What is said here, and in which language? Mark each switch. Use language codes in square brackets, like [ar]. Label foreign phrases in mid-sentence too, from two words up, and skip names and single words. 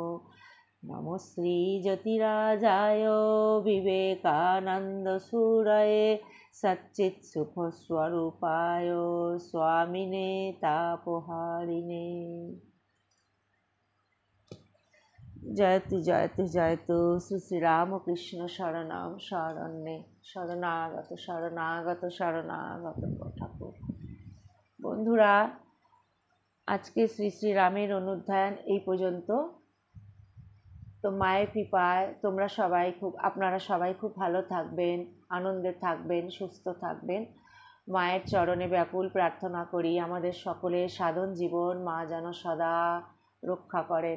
[sa] नमो श्रीज्योतिराजाय विवेकानन्दसूरये सच्चित्सुखस्वरूपाय स्वामिने तापहारिणे। जयतु जयतु जयतु श्री श्री रामकृष्ण शरणम शरण्ये शरणागत शरणागत शरणागत ঠাকুর। [bn] বন্ধুরা, আজকে শ্রী শ্রী রামের অনুধ্যান এই পর্যন্ত। তো মায়ের কৃপায় আপনারা সবাই খুব ভালো থাকবেন, আনন্দে থাকবেন, সুস্থ থাকবেন। মায়ের চরণে ব্যাকুল প্রার্থনা করি আমাদের সকলের সাধন জীবন মা যেন সদা রক্ষা করেন।